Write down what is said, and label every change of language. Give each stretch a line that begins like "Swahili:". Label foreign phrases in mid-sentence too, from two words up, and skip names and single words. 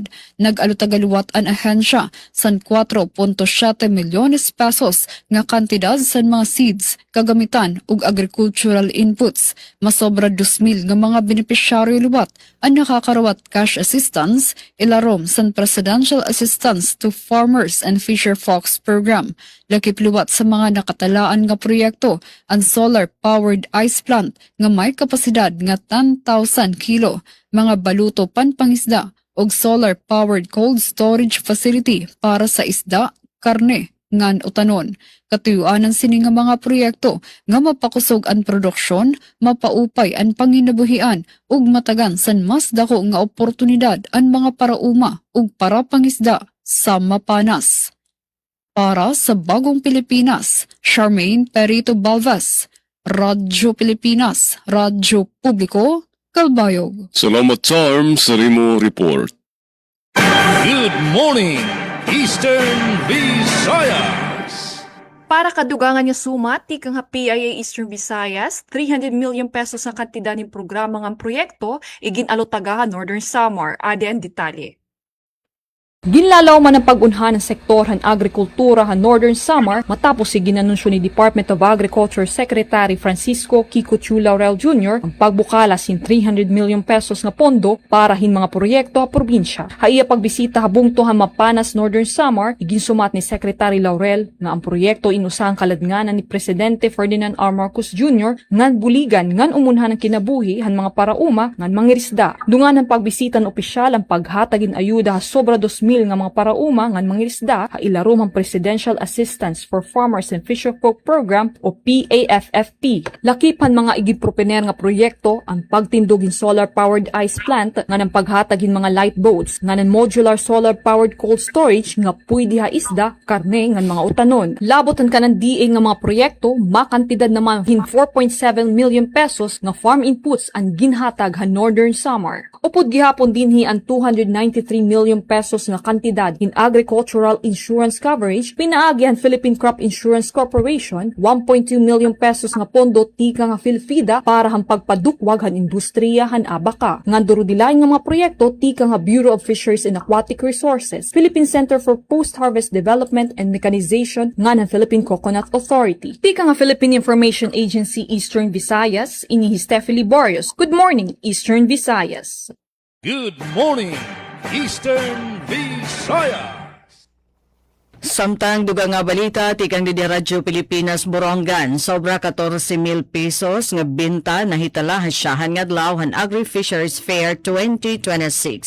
Waray: Nag-alutagaluwat ang ahensya san 4.7 milyones pesos nga kantidad san mga seeds, kagamitan ug
English: agricultural inputs.
Waray: Masobra 2,000 nga mga benepisyaryo luwat ang nakakarawat
English: cash assistance
Waray: ilarom san Presidential Assistance to Farmers and Fisher Folks Program. Lakip luwat sa mga nakatalaan nga proyekto ang
English: solar-powered ice plant
Waray: nga may kapasidad nga 10,000 kilo, mga baluto panpangisda ug
English: solar-powered cold storage facility
Waray: para sa isda, karne, ngan utanon. Katuyuanan sini nga mga proyekto nga mapakusog ang produksyon, mapaupay ang panginabuhian ug matagan san mas dako nga oportunidad ang mga parauma ug para pangisda sa mapanas. Para sa Bagong Pilipinas, Charmaine Perito Balvas, Radyo Pilipinas, Radyo Publiko, Kalbayog. Salamat Charm sa Rimo Report.
English: Good morning, Eastern Visayas.
Waray: Para kadugangan nga sumat, tikang nga PIA Eastern Visayas, 300 million pesos ang kantidad ng programa ng proyekto, iginalutaga Northern Samar, ade ang detalye. Ginlalaw man ang pag-unha ng sektor ng agrikultura sa Northern Samar matapos si ginanunsyo ni Department of Agriculture Secretary Francisco Kiko Chu Laurel Jr. ang pagbukala sin 300 million pesos nga pondo para hin mga proyekto sa probinsya. Haiya pagbisita habungto ha Mapanas Northern Samar, iginsumat ni Secretary Laurel nga ang proyekto inusang kaladnganan ni Presidente Ferdinand R. Marcos Jr. ngan buligan ngan umunhan ng kinabuhi han mga parauma ngan mangirisda. Dungan ang pagbisita ng opisyal ang paghatagin ayuda ha sobra 2,000 nga mga parauma ngan mangirisda ha ilarom ang Presidential Assistance for Farmers and Fisherfolk Program o PAFFP. Lakipan mga igipropiner nga proyekto ang pagtindogin
English: solar-powered ice plant
Waray: nga ng paghatagin mga
English: light boats
Waray: nga ng
English: modular solar-powered cold storage
Waray: nga pwede ha isda, karne ngan mga utanon. Labotan ka ng DA nga mga proyekto, makantidad naman hin 4.7 million pesos nga
English: farm inputs
Waray: ang ginhatag ha Northern Samar. Upod gihapon dinhi ang 293 million pesos nga kantidad in
English: agricultural insurance coverage,
Waray: pinaagi ang Philippine Crop Insurance Corporation 1.2 million pesos nga pondo tika nga PhilFIDA para ang pagpadukwag han industriya han abaka. Nga durudilain nga mga proyekto tika nga Bureau of Fisheries and Aquatic Resources, Philippine Center for Post-Harvest Development and Mechanization nga ng Philippine Coconut Authority. Tika nga Philippine Information Agency Eastern Visayas, ini Steffi Liborius.
English: Good morning, Eastern Visayas. Good morning, Eastern Visayas.
Waray: Samtang duga nga balita, tikang di Radyo Pilipinas Borongan, sobra 14,000 pesos nga binta na hitala hasyahan nga adlaw han Agri-Fisheries Fair 2026.